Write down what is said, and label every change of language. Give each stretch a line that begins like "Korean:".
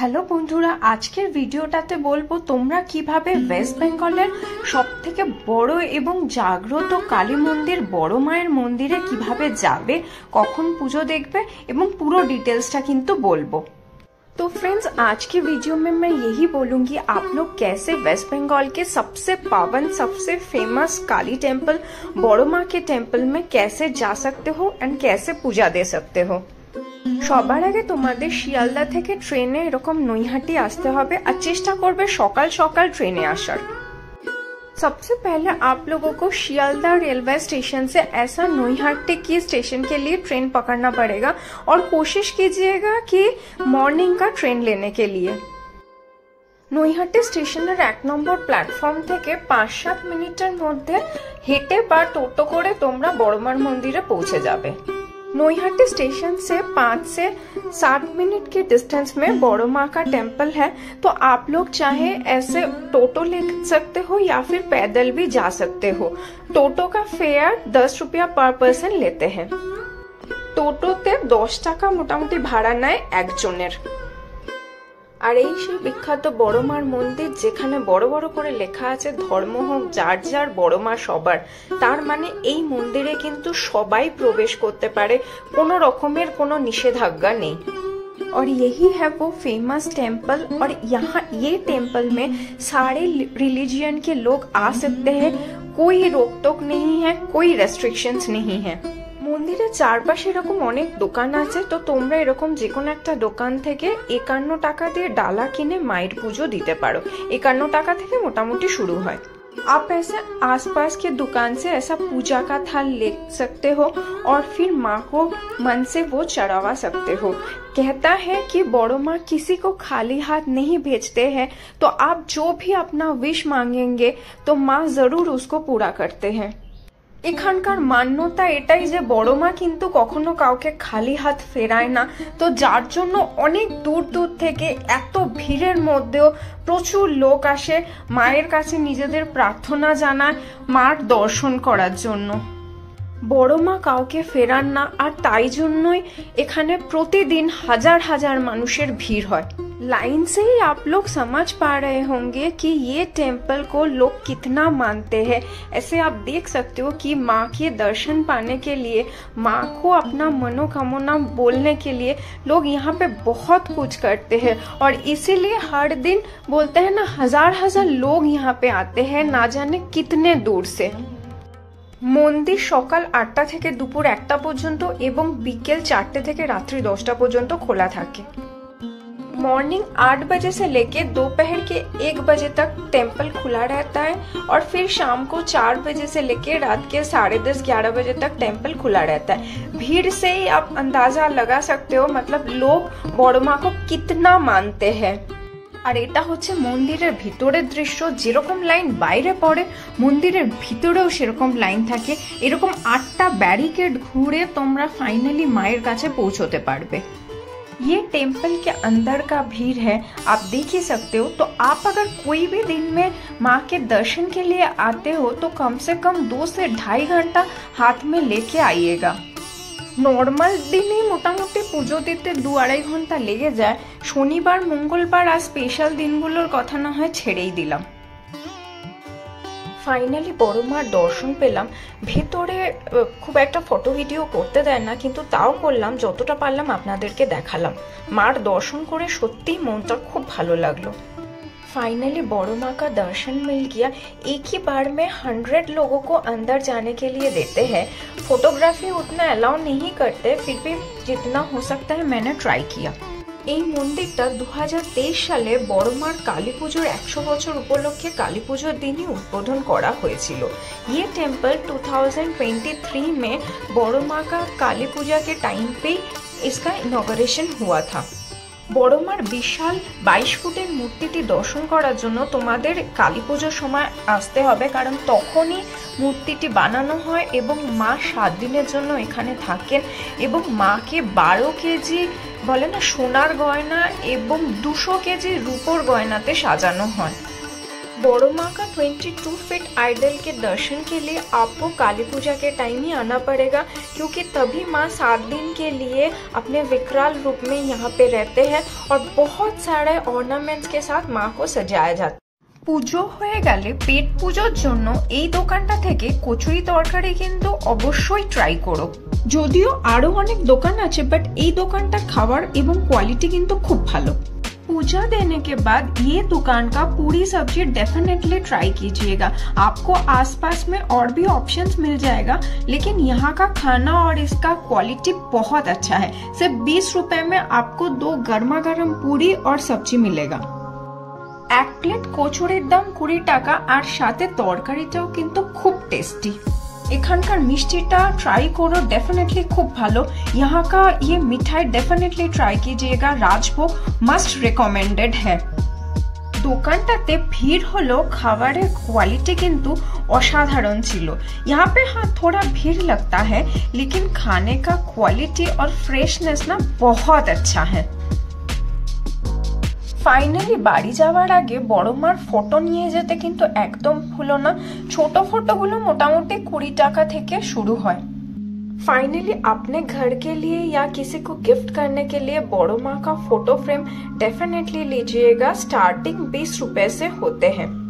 Bangla: বন্ধুরা, আজকের ভিডিওটাতে বলবো তোমরা কিভাবে ওয়েস্ট বেঙ্গলের সবথেকে বড় এবং জাগ্রত কালী মন্দির বড় মায়ের মন্দিরে কিভাবে যাবে, কখন পুজো দেখবে এবং পুরো डिटेल्सটা কিন্তু বলবো।
Hindi: तो फ्रेंड्स, आज की वीडियो में मैं यही बोलूंगी आप लोग कैसे वेस्ट बंगाल के सबसे पावन सबसे फेमस काली टेम्पल बड़ो माँ के टेम्पल में कैसे जा सकते हो एंड कैसे पूजा दे सकते हो।
Bangla: সবার আগে তোমাদের শিয়ালদা থেকে ট্রেনে এরকম নৈহাটি আসতে হবে আর চেষ্টা করবে সকাল সকাল ট্রেনে আসার।
Hindi: सबसे पहले आप लोगों को शियालदा रेलवे स्टेशन से ऐसा नोईहाटी की स्टेशन के लिए ट्रेन पकड़ना पड़ेगा और कोशिश कीजिएगा कि मॉर्निंग का ट्रेन लेने के लिए।
Bangla: নৈহাটি স্টেশনের 1 নম্বর প্ল্যাটফর্ম থেকে 5-7 মিনিটের মধ্যে হেঁটে বা টোটো করে তোমরা বড়মার মন্দিরে পৌঁছে যাবে।
Hindi: नोईहाटी स्टेशन से 5 से 7 मिनट के डिस्टेंस में बड़ो माँ का टेम्पल है, तो आप लोग चाहे ऐसे टोटो ले सकते हो या फिर पैदल भी जा सकते हो। टोटो का फेयर 10 रुपया पर पर्सन लेते हैं।
Bangla: टोटोते 10 টাকা মোটামুটি ভাড়া নেয় একজনের। আর এই সেই বিখ্যাত বড় মার মন্দির যেখানে বড় বড় করে লেখা আছে ধর্ম হোক যার যার বড় মা সবার, তার মানে এই মন্দিরে কিন্তু সবাই প্রবেশ করতে পারে, কোনো রকমের কোনো নিষেধাজ্ঞা নেই।
Hindi: और यही है वो फेमस टेम्पल और यहाँ ये टेम्पल में सारे रिलीजियन के लोग आ सकते हैं, कोई रोक टोक नहीं है, कोई रेस्ट्रिक्शंस नहीं है।
Bangla: মন্দিরের চারপাশে এরকম অনেক দোকান আছে, তো তোমরা এরকম যে কোনো একটা দোকান থেকে 51 টাকা দিয়ে ডালা কিনে মায়ের পুজো দিতে পারো। 51 টাকা থেকে মোটামুটি শুরু হয়।
Hindi: आप ऐसे आसपास के दुकान से ऐसा पूजा का थाल ले सकते हो और फिर माँ को मन से वो चढ़ावा सकते हो। कहता है कि बड़ो माँ किसी को खाली हाथ नहीं भेजते हैं, तो आप जो भी अपना विश मांगेंगे तो माँ जरूर उसको पूरा करते हैं।
Bangla: এখানকার মান্যতা এটাই যে বড় মা কিন্তু কখনো কাউকে খালি হাত ফেরায় না, তো যার জন্য অনেক দূর দূর থেকে এত ভিড়ের মধ্যেও প্রচুর লোক আসে মায়ের কাছে নিজেদের প্রার্থনা জানায় মার দর্শন করার জন্য। বড় মা কাউকে ফেরান না, আর তাই জন্যই এখানে প্রতিদিন হাজার হাজার মানুষের ভিড় হয়।
Hindi: लाइन से ही आप लोग समझ पा रहे होंगे कि ये टेम्पल को लोग कितना मानते हैं। ऐसे आप देख सकते हो कि माँ के दर्शन पाने के लिए, माँ को अपना मनोकामना बोलने के लिए लोग यहाँ पे बहुत कुछ करते हैं, और इसीलिए हर दिन बोलते हैं ना हजार हजार लोग यहाँ पे आते हैं ना जाने कितने दूर से।
Bangla: মন্দির সকাল 8টা থেকে দুপুর 1টা পর্যন্ত এবং বিকেল 4টে থেকে রাত্রি 10টা পর্যন্ত খোলা থাকে।
Hindi: मॉर्निंग 8 बजे से लेके दोपहर के 1 बजे तक टेम्पल खुला रहता है, और फिर शाम को 4 बजे से लेके रात के 10:30-11 बजे तक टेम्पल खुला रहता है। भीड़ से ही आप अंदाजा लगा सकते हो मतलब लोग बड़ो माँ को कितना मानते हैं।
Bangla: আর এটা হচ্ছে মন্দিরের ভিতরের দৃশ্য। যেরকম লাইন বাইরে পড়ে মন্দিরের ভিতরেও সেরকম লাইন থাকে। এরকম 8টা ব্যারিকেড ঘুরে তোমরা ফাইনালি মায়ের কাছে পৌঁছতে পারবে।
Hindi: ये टेम्पल के अंदर का भीड़ है, आप देख ही सकते हो। तो आप अगर कोई भी दिन में माँ के दर्शन के लिए आते हो तो कम से कम 2 से 2.5 घंटा हाथ में लेके आइएगा।
Bangla: নর্মাল দিনে মোটামুটি পুজো দিতে 2-2.5 ঘন্টা লেগে যায়। শনিবার মঙ্গলবার আর স্পেশাল দিনগুলোর কথা না হয় ছেড়েই দিলাম। ফাইনালি বড় মার দর্শন পেলাম। ভেতরে খুব একটা ফটো ভিডিও করতে দেয় না, কিন্তু তাও করলাম, যতটা পারলাম আপনাদেরকে দেখালাম। মার দর্শন করে সত্যিই মনটা খুব ভালো লাগলো।
Hindi: फाइनली बड़ो माँ का दर्शन मिल गया। एक ही बार में 100 लोगों को अंदर जाने के लिए देते हैं। फोटोग्राफी उतना अलाउ नहीं करते, फिर भी जितना हो सकता है मैंने ट्राई किया।
Bangla: এই মন্দিরটা 2023 সালে বড় মার কালী পুজোর 100 বছর উপলক্ষে কালী পুজোর দিনই উদ্বোধন করা হয়েছিল।
Hindi: ये टेम्पल 2023 में बड़ो माँ का काली पूजा के टाइम पे इसका इनॉग्रेशन हुआ था।
Bangla: বড় মার বিশাল 22 ফুটের মূর্তিটি দর্শন করার জন্য তোমাদের কালী পুজোর সময় আসতে হবে, কারণ তখনই মূর্তিটি বানানো হয় এবং মা 7 দিনের জন্য এখানে থাকেন, এবং মাকে 12 কেজি বলে না সোনার গয়না এবং 200 কেজি রূপোর গয়নাতে সাজানো হয়।
Hindi: बड़ो माँ का 22 फीट आइडल के दर्शन के लिए आपको काली पूजा के टाइम ही आना पड़ेगा, क्योंकि तभी माँ 7 दिन के लिए अपने विकराल रूप में यहाँ पे रहते हैं और बहुत सारे ऑर्नामेंट्स के साथ माँ को सजाया जाता है।
Bangla: পুজো হয়ে গেলে পেট পুজোর জন্য এই দোকানটা থেকে কচুরি তরকারি কিন্তু অবশ্যই ট্রাই করো। যদিও আরো অনেক দোকান আছে, বাট এই দোকানটা খাবার এবং কোয়ালিটি কিন্তু খুব ভালো।
Hindi: पूजा देने के बाद ये दुकान का पूरी सब्जी डेफिनेटली ट्राई कीजिएगा। आपको आसपास में और भी ऑप्शंस मिल जाएगा, लेकिन यहाँ का खाना और इसका क्वालिटी बहुत अच्छा है। सिर्फ 20 रुपए में आपको 2 गर्मा गर्म पूरी और सब्जी मिलेगा। एक प्लेट
Bangla: কচুরির দাম 20 টাকা আর সাথে তরকারিটাও কিন্তু খুব টেস্টি। এখানকার মিষ্টিটা ট্রাই করো,
Hindi: डेफिनेटली खूब
Bangla: ভালো।
Hindi: यहाँ का ये मिठाई डेफिनेटली ट्राई कीजिएगा, राजभोग मस्ट रिकमेंडेड है।
Bangla: দোকানটাতে ভিড় হলো, খাবারের কোয়ালিটি কিন্তু অসাধারণ ছিল।
Hindi: यहाँ पे हाँ थोड़ा भीड़ लगता है, लेकिन खाने का क्वालिटी और फ्रेशनेस ना बहुत अच्छा है।
Bangla: ফাইনালি বাড়ি যাওয়ার আগে বড় মার ফটো নিয়ে যেতে কিন্তু একদম ভুলো না। ছোট ফটোগুলো মোটামুটি 20 টাকা থেকে শুরু হয়।
Hindi: फाइनली अपने घर के लिए या किसी को गिफ्ट करने के लिए बड़ो माँ का फोटो फ्रेम डेफिनेटली लीजिएगा। स्टार्टिंग 20 रुपए से होते हैं।